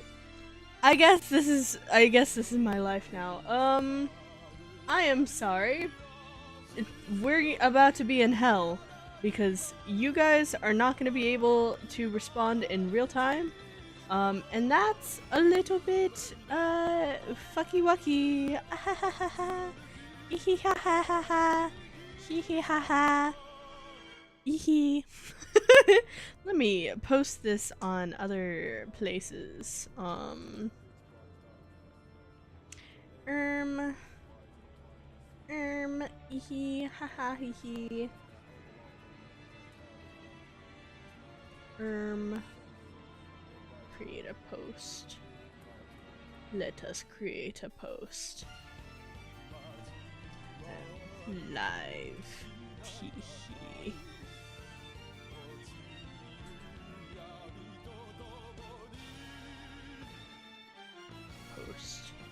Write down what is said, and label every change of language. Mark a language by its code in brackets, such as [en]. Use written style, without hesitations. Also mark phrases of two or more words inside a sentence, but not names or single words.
[en] I guess this is my life now. I am sorry. We're about to be in hell because you guys are not going to be able to respond in real time. And that's a little bit, fucky wucky. Ha ha ha ha. Hee ha ha ha ha. Hee ha ha. Hee. Let me post this on other places. Hee ha ha hee. Create a post. Let us create a post. Live. Teehee. Post.